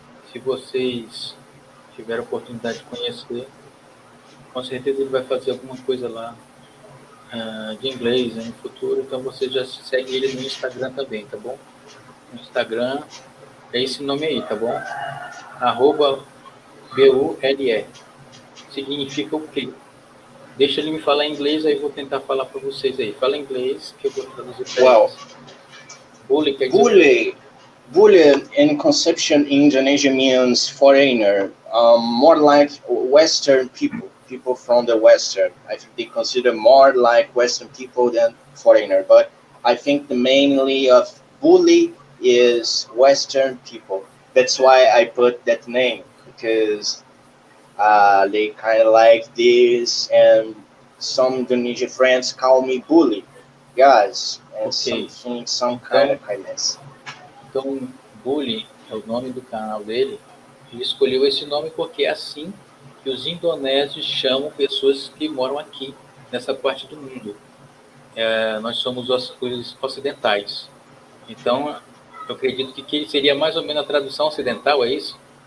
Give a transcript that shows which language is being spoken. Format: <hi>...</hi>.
<pt>Se vocês tiverem a oportunidade de conhecer, com certeza ele vai fazer alguma coisa lá de inglês, né, no futuro, então você já segue ele no Instagram também, tá bom? No Instagram é esse nome aí, tá bom? Arroba BULE. Significa o quê? Deixa ele me falar em inglês, aí eu vou tentar falar para vocês aí. Fala em inglês, que eu vou traduzir para</pt> <en>Well,</en> <pt>eles. Bully quer dizer...</pt> <en>Bule in conception in Indonesia means foreigner, more like Western people, people from the Western. I think they consider more like Western people than foreigner. But I think the mainly of bully is Western people. That's why I put that name, because they kind of like this, and some Indonesian friends call me bully, guys, and Ok. some kind of kindness.</en> <pt>Então, Bully é o nome do canal dele. Ele escolheu esse nome porque é assim que os indonésios chamam pessoas que moram aqui, nessa parte do mundo. Nós somos os ocidentais. Então, eu acredito que seria mais ou menos a tradução ocidental, é isso?</pt>